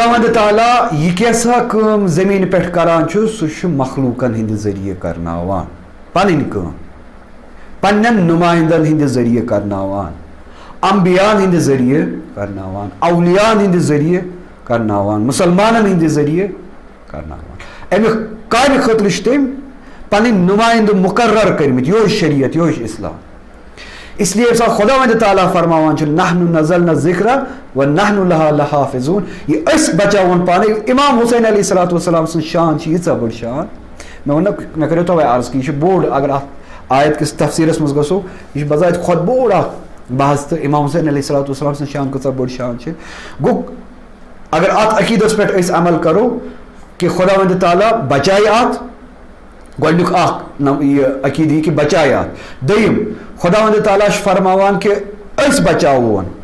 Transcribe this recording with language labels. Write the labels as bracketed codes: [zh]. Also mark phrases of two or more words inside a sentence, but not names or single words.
[ks] وند تعالیٰ یہِ کیٛاہ کٲم زٔمیٖنہِ پٮ۪ٹھ کران چھُ سُہ چھُ مخلوٗقن ہٕنٛدِ ذٔریعہٕ کرناوان پنٕنۍ کٲم پننٮ۪ن نُمایندن ہٕنٛدِ ذٔریعہٕ کرناوان انبیاءن ہٕنٛدِ ذٔریعہٕ کرناوان اولیاءن ہٕنٛدِ ذٔریعہٕ کرناوان مُسلمانن ہٕنٛدِ ذٔریعہٕ کرناوان امہِ کامہِ خٲطرٕ چھِ تٔمۍ پنٕنۍ نُمایندٕ مُقرر کٔرمٕتۍ یہوے شریعت یہوے اسلام [ur] اس لیے [ks] سا خدا وند تعالیٰ فرماوان چھُ [ar] نحن نزلنا الذکر ونحن لہا لحافظون [ks] یہ أسۍ بچاوون پانے امام حسین [ar] علیہ الصلوۃ والسلام [ks] سٕنٛز شان چھِ ییٖژاہ بٔڑ شان مےٚ کریو توے عرض کہ یہ چھُ بوڑ اگر اتھ آیت کِس تفسیرس منٛز گژھو یہ چھُ بذات خۄد بوڑ اکھ بحث تہٕ امام حسین [ar] علیہ الصلوۃ والسلام [ks] سٕنٛز شان کۭژاہ بٔڑ شان چھِ گوٚو اگر اتھ عقیٖدس پٮ۪ٹھ أسۍ عمل کرو کہ خدا وند تعالیٰ بچایہِ اتھ گۄڈنیُک اکھ یہ عقیٖدٕ یہِ کہِ بچایہِ اتھ دوٚیِم خدا وند تعالیٰ چھُ فرماوان کہ أسۍ بچاوون